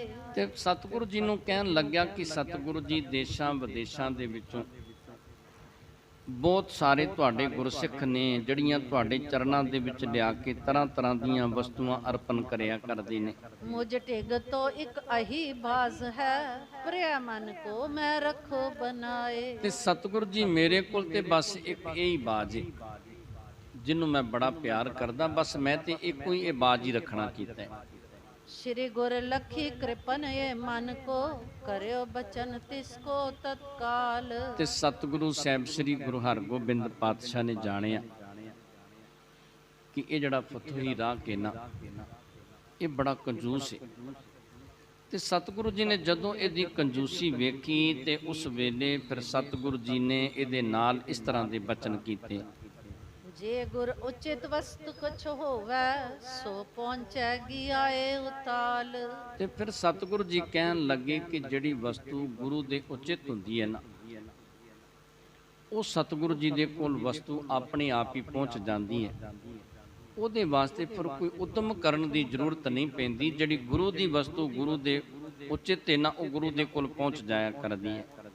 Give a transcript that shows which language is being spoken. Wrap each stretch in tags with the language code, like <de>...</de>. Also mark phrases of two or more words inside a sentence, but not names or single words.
<pa>ਤੇ ਸਤਿਗੁਰੂ ਜੀ ਨੂੰ ਕਹਿਣ ਲੱਗਿਆ ਕਿ ਸਤਿਗੁਰੂ ਜੀ, ਦੇਸ਼ਾਂ ਵਿਦੇਸ਼ਾਂ ਦੇ ਵਿੱਚੋਂ ਬਹੁਤ ਸਾਰੇ ਤੁਹਾਡੇ ਗੁਰਸਿੱਖ ਨੇ ਜਿਹੜੀਆਂ ਤੁਹਾਡੇ ਚਰਨਾਂ ਦੇ ਵਿੱਚ ਲਿਆ ਕੇ ਤਰ੍ਹਾਂ ਤਰ੍ਹਾਂ ਦੀਆਂ ਵਸਤੂਆਂ ਅਰਪਣ ਕਰਿਆ ਕਰਦੇ ਨੇ।</pa> <bra>मुझ टिग तो एक अही बाज है प्रिय मन को मैं रखो बनाए।</bra> <pa>ਤੇ ਸਤਿਗੁਰੂ ਜੀ, ਮੇਰੇ ਕੋਲ ਤੇ ਬਸ ਇੱਕ ਇਹੀ ਬਾਜ ਹੈ ਜਿਹਨੂੰ ਮੈਂ ਬੜਾ ਪਿਆਰ ਕਰਦਾ, ਬਸ ਮੈਂ ਤੇ ਇੱਕੋ ਹੀ ਇਹ ਬਾਜ ਹੀ ਰੱਖਣਾ ਕੀਤਾ ਹੈ।</pa> <bra>श्री गुर लखी कृपन ये मन को करो बचन तिसको तत्काल।</bra> <pa>ਤੇ ਸਤਿਗੁਰੂ ਸਾਹਿਬ ਸ੍ਰੀ ਗੁਰੂ ਹਰਗੋਬਿੰਦ ਪਾਤਸ਼ਾਹ ਨੇ ਜਾਣਿਆ ਕਿ ਇਹ ਜਿਹੜਾ ਫਤੂਹੀ ਰਾਗ ਹੈ ਨਾ, ਇਹ ਬੜਾ ਕੰਜੂਸ ਹੈ। ਤੇ ਸਤਿਗੁਰੂ ਜੀ ਨੇ ਜਦੋਂ ਇਹਦੀ ਕੰਜੂਸੀ ਵੇਖੀ ਤੇ ਉਸ ਵੇਲੇ ਫਿਰ ਸਤਿਗੁਰੂ ਜੀ ਨੇ ਇਹਦੇ ਨਾਲ ਇਸ ਤਰ੍ਹਾਂ ਦੇ ਬਚਨ ਕੀਤੇ।</pa> <bra>जे गुर उचित वस्तु कुछ होवे सो पहुंचेगी आए उताल।</bra> <pa>ਤੇ ਫਿਰ ਸਤਿਗੁਰੂ ਜੀ ਕਹਿਣ ਲੱਗੇ ਕਿ ਜਿਹੜੀ ਵਸਤੂ ਗੁਰੂ ਦੇ ਉਚਿਤ ਹੁੰਦੀ ਹੈ ਨਾ, ਉਹ ਸਤਿਗੁਰੂ ਜੀ ਦੇ ਕੋਲ ਵਸਤੂ ਆਪਣੇ ਆਪ ਹੀ ਪਹੁੰਚ ਜਾਂਦੀ ਹੈ। ਉਹਦੇ ਵਾਸਤੇ ਫਿਰ ਕੋਈ ਉਦਮ ਕਰਨ ਦੀ ਜ਼ਰੂਰਤ ਨਹੀਂ ਪੈਂਦੀ। ਜਿਹੜੀ ਗੁਰੂ ਦੀ ਵਸਤੂ ਗੁਰੂ ਦੇ ਉਚਿਤ ਨਾ ਉਹ ਗੁਰੂ ਦੇ ਕੋਲ ਪਹੁੰਚ ਜਾਇਆ ਕਰਦੀ ਹੈ।</pa>